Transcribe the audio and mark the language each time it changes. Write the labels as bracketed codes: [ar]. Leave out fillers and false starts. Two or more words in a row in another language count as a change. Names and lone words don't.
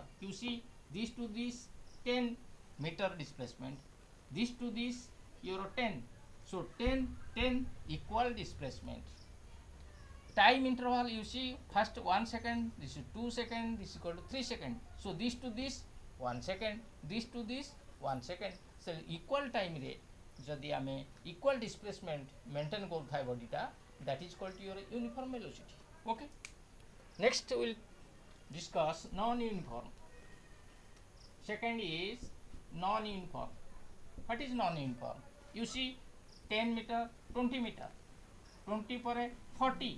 [en] You see this to this 10 meter displacement, this to this your 10. So 10 equal displacement. Time interval, you see first 1 second, this is 2 second, this is equal to 3 second. So this to this 1 second, this to this 1 second. So equal time [or] ରେ ଯଦି ଆମେ [en] equal displacement maintain करथाय बॉडीटा, that is called your uniform velocity. Okay, next we will discuss non-uniform. Second is non-uniform. What is non-uniform? You see 10 meter, 20 meter, 20 पर 40.